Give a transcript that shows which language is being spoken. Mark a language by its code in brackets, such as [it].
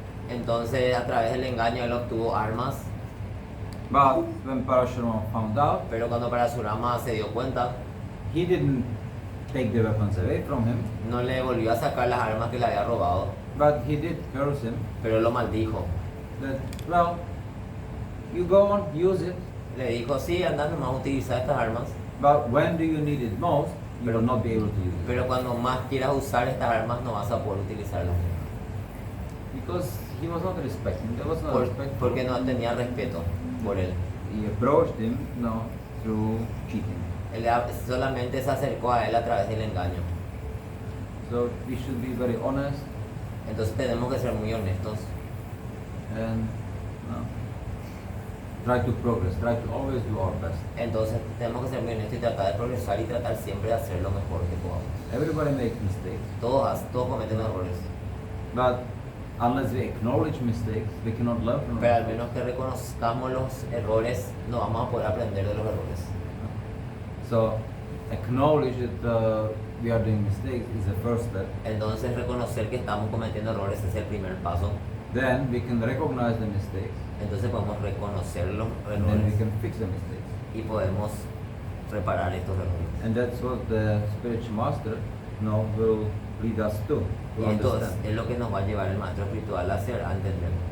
[es] Entonces a través del engaño él obtuvo armas. [en] But when Parashuram found out, [es] Pero cuando Parasurama se dio cuenta, [en] he didn't take the weapons away from him, [es] no le volvió a sacar las armas que le había robado, [en] but he did curse him [es] pero lo maldijo. [en] that, well, you go on, use it, [es] Le dijo, sí, anda nomás a utilizar estas armas, [en] but when do you need it most, you will not be able to use it. [es] pero cuando más quieras usar estas armas no vas a poder utilizarlas. [en] Because he was not respecting, there was no respect. [es] Porque no tenía respeto por él. [en] He approached him, no, through cheating. [es] Él solamente se acercó a él a través del engaño. [en] So we should be very honest [es] Entonces tenemos que ser muy honestos [en] and try to progress, try to always do our best. [es] Entonces tenemos que ser muy honestos y tratar de progresar y tratar siempre de hacer lo mejor que podamos. [en] Everybody makes mistakes, [es] Todos cometen errores, [en] but unless we acknowledge mistakes, we cannot learn from [es] pero al [en] them. [es] menos que reconozcamos los errores, no vamos a poder aprender de los errores. [en] So acknowledge that we are doing mistakes is the first step. [es] Entonces reconocer que estamos cometiendo errores es el primer paso. [en] Then we can recognize the mistakes [es] Entonces podemos reconocer los [en] and then we [es] errores [en] can fix the mistakes. [es] y podemos reparar estos errores. [en] And that's what the spiritual master will lead us to [es] Y esto [en] understand. [es] es lo que nos va a llevar el maestro espiritual a hacer, a entender.